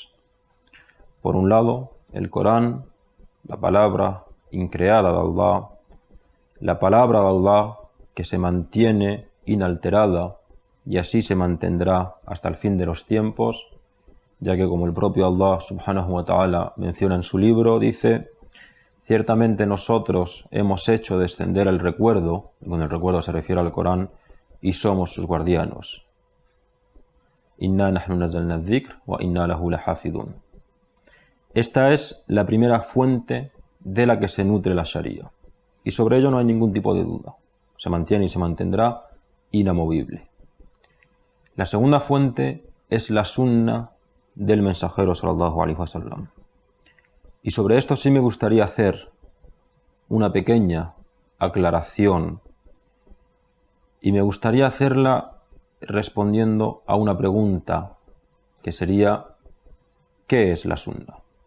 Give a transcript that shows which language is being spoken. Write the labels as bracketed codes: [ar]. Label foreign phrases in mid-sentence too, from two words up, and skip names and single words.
[es] Por un lado, el Corán, la palabra increada de Allah, la palabra de Allah que se mantiene inalterada y así se mantendrá hasta el fin de los tiempos, ya que como el propio Allah [ar] سبحانه وتعالى [es] menciona en su libro, dice: ciertamente nosotros hemos hecho descender el recuerdo, con el recuerdo se refiere al Corán, y somos sus guardianos. [ar] إنا نحن نزلنا الذكر وإنا له لحافظون. [es] Esta es la primera fuente de la que se nutre la Sharia, y sobre ello no hay ningún tipo de duda. Se mantiene y se mantendrá inamovible. La segunda fuente es la sunna del mensajero [ar] صلى الله عليه وسلم. [es] Y sobre esto sí me gustaría hacer una pequeña aclaración, y me gustaría hacerla respondiendo a una pregunta que sería: ¿qué es la sunna?